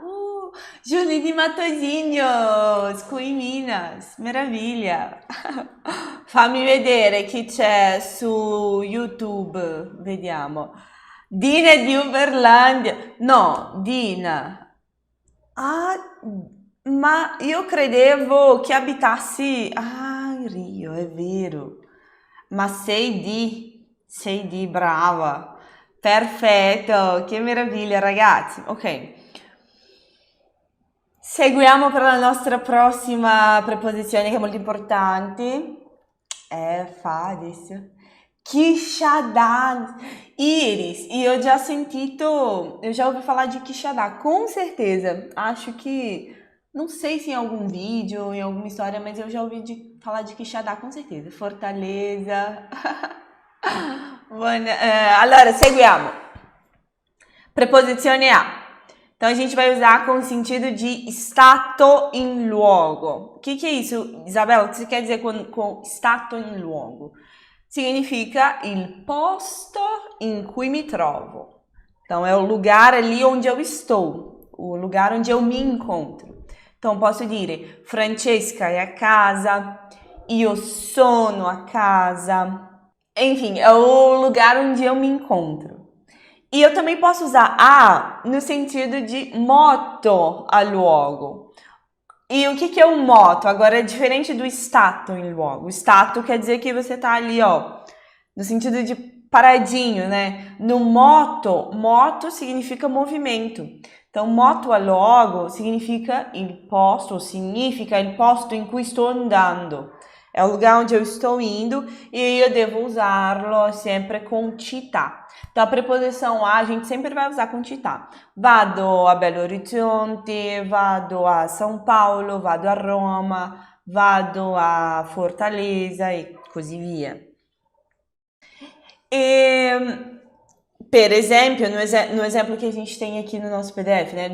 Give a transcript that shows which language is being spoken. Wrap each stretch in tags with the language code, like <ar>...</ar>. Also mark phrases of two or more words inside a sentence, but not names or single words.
<it>Julie de Matosinhos, qui Minas, meraviglia. Fammi vedere chi c'è su YouTube, vediamo. Dina di Uberlândia. No, Dina. Ah, ma io credevo che abitassi... Ah, in Rio, è vero. Ma sei di, brava. Perfetto, che meraviglia, ragazzi. Ok. Seguiamo per la nostra prossima preposizione che è molto importante. Fades. Quixadá.</it> <pt>Iris, e eu já sentito, eu já ouvi falar de Quixadá, com certeza. Acho que, não sei se em algum vídeo, em alguma história, mas eu já ouvi falar de Quixadá, com certeza. Fortaleza.</pt> <it>Allora, seguiamo. Preposizione a.</it> <pt>Então, a gente vai usar com o sentido de</pt> <it>stato in luogo.</it> <pt>O que é isso, Isabela? O que você quer dizer com</pt> <it>stato in luogo? Significa il posto in cui mi trovo.</it> <pt>Então, é o lugar ali onde eu estou, o lugar onde eu me encontro.</pt> <it>Então, posso dire Francesca è a casa, io sono a casa.</it> <pt>Enfim, é o lugar onde eu me encontro. E eu também posso usar a no sentido de</pt> <it>moto a luogo.</it> <pt>E o que é o moto? Agora é diferente do</pt> <it>stato in luogo.</it> <pt>O stato quer dizer que você tá ali, ó, no sentido de paradinho, né? No moto significa movimento. Então,</pt> <it>moto a luogo significa il posto in cui</it> <pt>estou andando. É o lugar onde eu estou indo e eu devo usá-lo sempre com città. Então, a preposição a gente sempre vai usar com città.</pt> <it>Vado a Belo Horizonte, vado a São Paulo, vado a Roma, vado a Fortaleza e così via. E, per esempio,</it> <pt>no exemplo que a gente tem aqui no nosso PDF, né?</pt>